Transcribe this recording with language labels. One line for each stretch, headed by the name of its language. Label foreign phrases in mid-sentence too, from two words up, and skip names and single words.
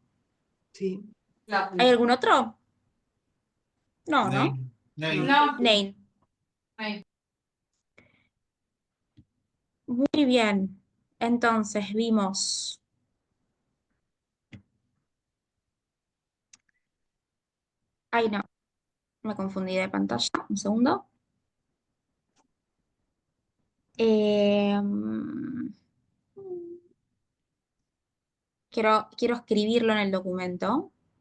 Spanish: Sí. Schlafen. ¿Hay algún otro? No, ¿no?
Yiddish: Nein. Nein.
Spanish: No. Nein. Nein. Muy bien. Entonces vimos... Ay, no. Me confundí de pantalla. Un segundo. Em, quiero escribirlo en el documento.